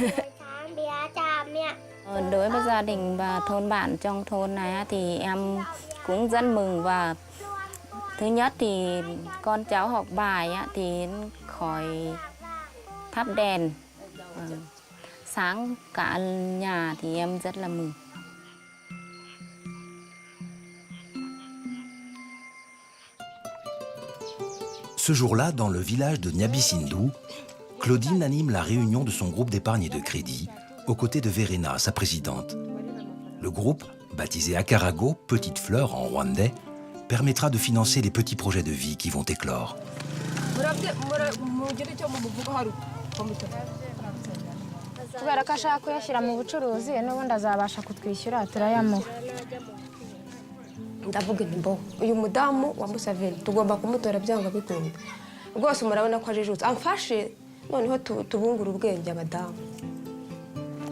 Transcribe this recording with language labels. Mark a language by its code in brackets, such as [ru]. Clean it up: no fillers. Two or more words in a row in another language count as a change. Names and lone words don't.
[vi] Đối với gia đình và thôn bản trong thôn này thì em cũng rất mừng và thứ nhất thì con cháu học bài thì khỏi thắp đèn. Sáng cả nhà thì em rất là mừng. [fr] Ce jour-là, dans le village de Niabisindou, Claudine anime la réunion de son groupe d'épargne et de crédit, aux côtés de Verena, sa présidente. Le groupe, baptisé Akarago, Petite Fleur en rwandais, permettra de financer les petits projets de vie qui vont éclore. [rw] kubera ko ashaka kuyashyira mu bucuruzi n'ubundi azabasha kutwishyura turayamuha. Ndavuga nti mbo uyu mudamu wa Museveni tugomba kumutora byanga bikunda rwose murabona ko ajijutse amfashe noneho tubungura ubwenge abadamu.